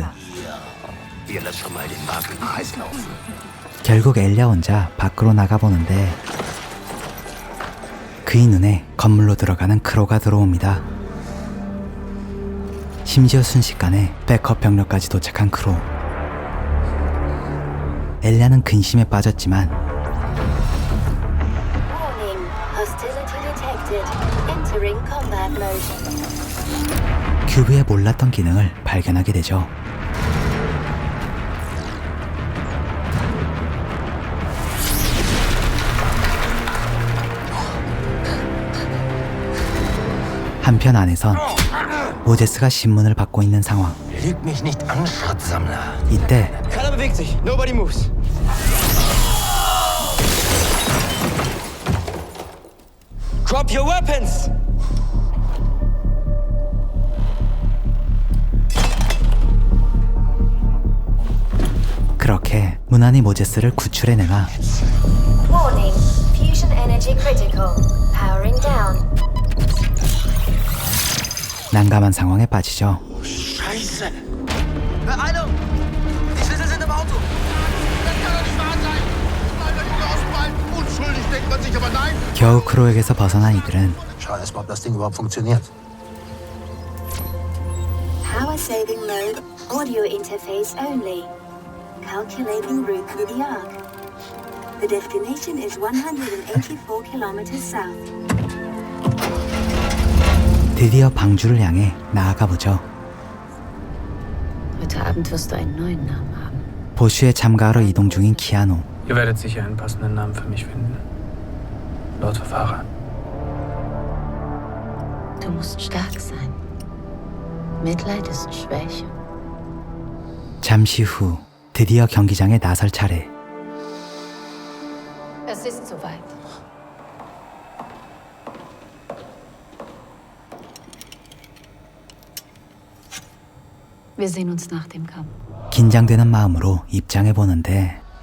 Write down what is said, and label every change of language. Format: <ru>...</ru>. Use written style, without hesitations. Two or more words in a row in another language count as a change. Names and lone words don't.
<de>Wir lassen mal den Wagen heiß laufen.</de> <ko>결국 엘리아 혼자 밖으로 나가보는데 그의 눈에 건물로 들어가는 크로가 들어옵니다. 심지어 순식간에 백업 병력까지 도착한 크로. 엘리아는 근심에 빠졌지만</ko> <en>Warning. Hostility detected. Entering combat mode.</en> <ko>큐브의 몰랐던 기능을 발견하게 되죠. 한편 안에선 모제스가 신문을 받고 있는 상황.</ko> <de>Lüg mich nicht an, Schrottsammler.</de> <ko>이때</ko> <de>Keiner bewegt sich.</de> <en>Nobody moves. Drop your weapons!</en> <ko>그렇게 무난히 모제스를 구출해내나</ko> <en>Warning. Fusion energy critical. Powering down.</en> <ko>난감한 상황에 빠지죠.</ko> <de>Scheiße! Beeilung! Die Schlüssel sind im Auto! Das kann doch nicht wahr sein! Kleiner Junge aus dem Wald. Unschuldig denkt man sich, aber nein!</de> <ko>겨우 크로에게서 벗어난 이들은</ko> <de>Schau erst mal, ob das Ding überhaupt funktioniert.</de> <en>Power saving mode. Audio interface only. Calculating route through the Ark. The destination is 184 kilometers south.</en> <ko>드디어 방주를 향해 나아가 보죠.</ko> <de>Heute Abend wirst du einen neuen Namen haben.</de> <ko>보슈에 참가하러 이동 중인 키아노.</ko> <de>Ihr werdet sicher einen passenden Namen für mich finden. Lord Verfahrer. Du musst stark sein. Mitleid ist Schwäche.</de> <ko>잠시 후 드디어 경기장에 나설 차례.</ko> <de>Es ist soweit. Wir sehen uns nach dem Kampf.</de> <ko>긴장되는 마음으로 입장해 보는데</ko>